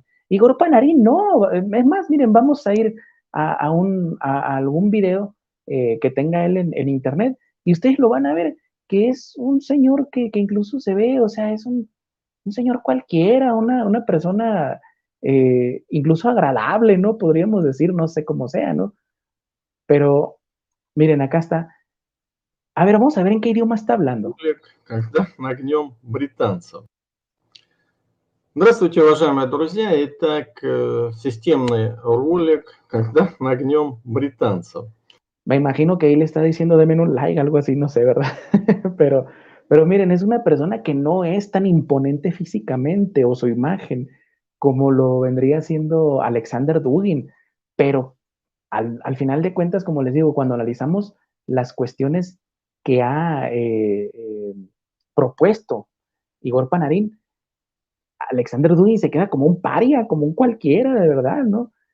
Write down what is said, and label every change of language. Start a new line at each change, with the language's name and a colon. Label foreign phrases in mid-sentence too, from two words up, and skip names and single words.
Spanish: Igor Panarin, no, es más, miren, vamos a ir a algún video que tenga él en internet y ustedes lo van a ver que es un señor que incluso se ve, o sea, es un señor cualquiera, una persona incluso agradable, ¿no? Podríamos decir, no sé cómo sea, ¿no? Pero miren, acá está. A ver, vamos a ver en qué idioma está hablando.
Russian: Когда нагнем британцев. Здравствуйте, уважаемые друзья. Итак, системный ролик, когда нагнем британцев.
Spanish: Me imagino que ahí le está diciendo denme un like, algo así, no sé, ¿verdad? pero miren, es una persona que no es tan imponente físicamente o su imagen como lo vendría siendo Alexander Dugin, pero al final de cuentas, como les digo, cuando analizamos las cuestiones que ha propuesto Igor Panarin, Alexander Dugin se queda como un paria, como un cualquiera, de verdad, ¿no?